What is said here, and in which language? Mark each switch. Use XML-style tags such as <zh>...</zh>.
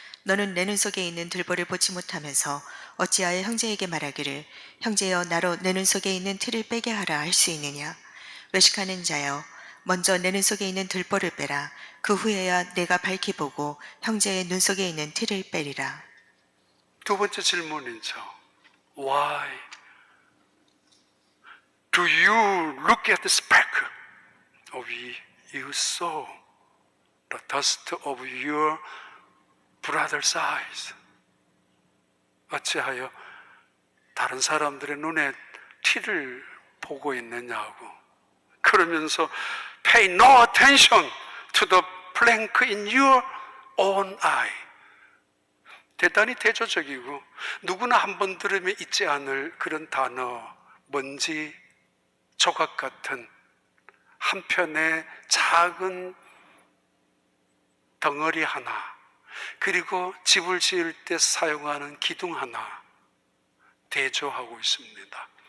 <ko>너는 내 눈 속에 있는 들보를 보지 못하면서 어찌하여 형제에게 말하기를 형제여 나로 내 눈 속에 있는 틀을 빼게 하라 할 수 있느냐. 외식하는 자여 먼저 내 눈 속에 있는 들보를 빼라. 그 후에야 내가 밝히 보고 형제의 눈 속에 있는 틀을 빼리라. 두 번째 질문이죠.</ko> <en>Why do you look at the speck of your soul, the dust of your brother's eyes?</en> <ko>어찌하여 다른 사람들의 눈에 티를 보고 있느냐고. 그러면서</ko> <en>pay no attention to the plank in your own eye.</en> <ko>대단히 대조적이고 누구나 한 번 들으면 잊지 않을 그런 단어, 먼지 조각 같은 한편의 작은 덩어리 하나, 그리고 집을 지을 때 사용하는 기둥 하나 대조하고 있습니다.</ko>